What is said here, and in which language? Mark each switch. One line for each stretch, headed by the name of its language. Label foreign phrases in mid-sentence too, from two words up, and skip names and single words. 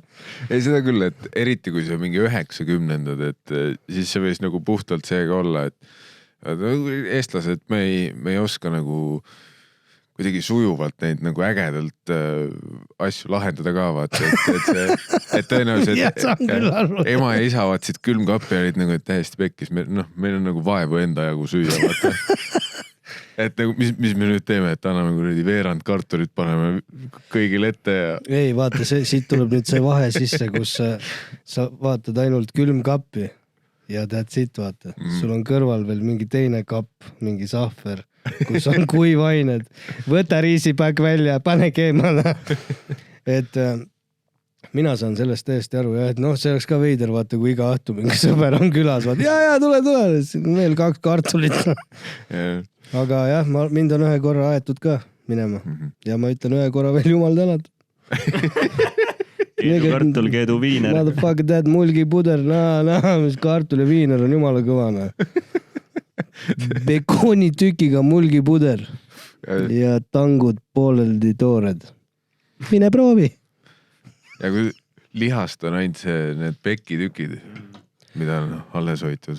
Estonian: Ei seda küll, et eriti kui see on mingi 90-ndad, et siis see võis nagu puhtalt seega olla, et eestlased, me ei oska nagu kuidagi sujuvalt neid nagu ägedalt asju lahendada ka, vaata, et tõenäoliselt ema ja isa vaatsid külmkappi ja olid nagu täiesti pekkis, meil on nagu vaevu enda jagu süüa, vaata. Et nagu, mis me nüüd teeme, et anname kuradi veerand kartulit, paneme kõigil ette ja... Ei, vaata, siit tuleb nüüd see vahe sisse, kus sa vaatad ainult külmkappi ja
English: that's it,
Estonian: vaata. Sul on kõrval veel mingi teine kapp, mingi sahver, kus on kuivained. Võta riisipäk välja, pane keemale. Et mina saan sellest täiesti aru ja et noh, see oleks ka veider, vaata, kui iga õhtu mingi sõber on külas, vaata, ja, tule, veel 2 kartulit. Aga jah, mind on ühe korra aetud ka minema ja ma ütlen ühe korra veel jumal tänad. Kartul, keedu, viiner.
English: Motherfucker, that
Estonian: mulgipuder, mis kartul ja viiner on jumala kõvana. Bekoonitükiga mulgipuder ja tangud pooleldi toored. Mine proovi. Ja kui lihast on ainult need pekitükid, mida on alles hoitud.